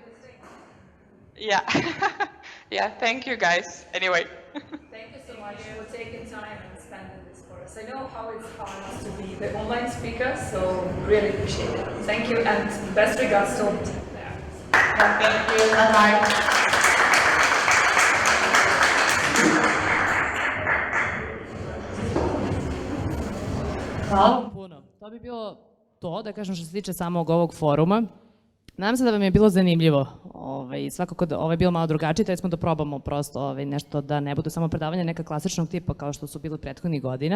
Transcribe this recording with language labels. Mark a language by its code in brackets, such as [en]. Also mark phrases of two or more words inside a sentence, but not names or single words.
[en] Yeah. Yeah, thank you guys. Anyway. Thank you so much for taking time and spending this for us. I know how it's hard to be the online speaker, so really appreciate it. Thank you and best regards to all the team there. Thank you. Bye-bye. [sr] Hvala vam puno. To bi bilo to, da kažem što se tiče samog ovog foruma. Nadam se da vam je bilo zanimljivo. Svakako da ovo je bilo malo drugačije, tako smo da probamo prosto nešto da ne bude samo predavanje neka klasičnog tipa kao što su bili prethodnih godina.